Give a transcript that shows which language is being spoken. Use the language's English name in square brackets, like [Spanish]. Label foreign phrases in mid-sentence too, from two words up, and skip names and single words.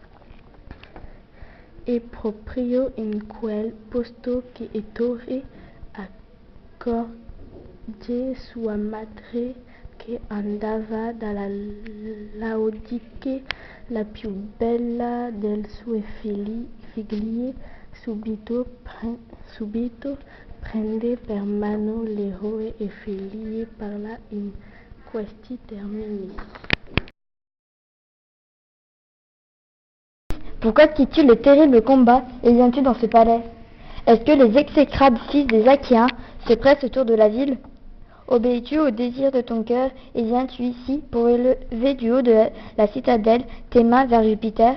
[Italian] e proprio in quel posto che Ettore accorge sua madre che andava dalla Laodiche, la più bella delle sue figlie, subito prende per mano l'eroe e figli parla in questi termini. [French] Pourquoi quittes-tu le terrible combat et viens-tu dans ce palais? Est-ce que les exécrables fils des Achéens se pressent autour de la ville? Obéis-tu au désir de ton cœur et viens-tu ici pour élever du haut de la citadelle tes mains vers Jupiter?